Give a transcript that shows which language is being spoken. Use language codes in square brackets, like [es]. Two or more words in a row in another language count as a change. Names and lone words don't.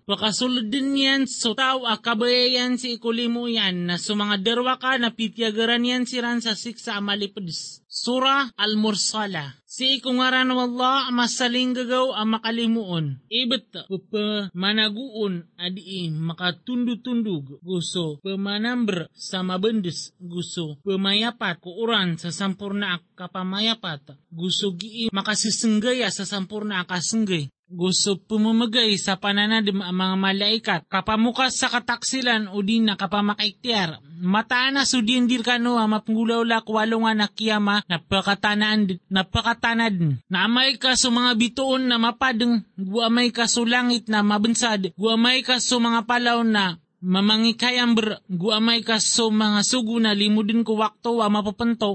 [mrw] Pakasulod din yan so tao akabaya yan si ikulimu yan na sumanga derwa ka na pityagaran yan siran sa siksa amalipedis. Surah Al-Mursala. Si ikungaran wallah masaling gagaw ang makalimuon. Ibet pamanaguon adi makatundu-tundug gusto pamanambr sa mabendes gusto pamayapat kuuran sa sampurna kapamayapat gusto gi makasisenggaya sa sampurna akasenggay. Gusto pumamagay sa pananadim ang mga malaikat, kapamukas sa kataksilan o din na kapamakaiktiar. Mataan na sudindir ka no ang mapunggulaw walungan na kiyama napakatanad. Naamay ka sa mga bituon na mapadeng, guamay ka sa langit na mabansad, guamay ka sa mga palaw na mamangikayang guamay ka so mga sugo na limudin ko wakto wa mapapanto.